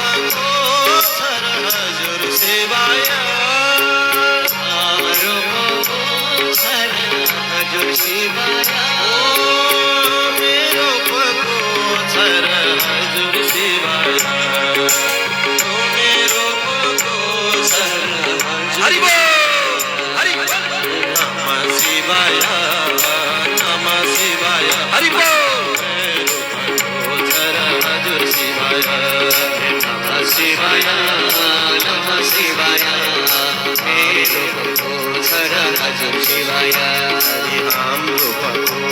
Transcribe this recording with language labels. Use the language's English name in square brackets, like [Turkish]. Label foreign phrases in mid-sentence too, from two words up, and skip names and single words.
[Nepali] हजुर शिवाय हाम्रो हजुर शिवाय मेरो हजुर शिवाय मेरो हरि बोल हरि [Sanskrit] नमः शिवाय नमः शिवाय [Nepali] हरि बोल। हजुर शिवाय [Sanskrit] नमः शिवाय नमः शिवाय [Nepali] मेरो हजुर शिवाय हाम्रो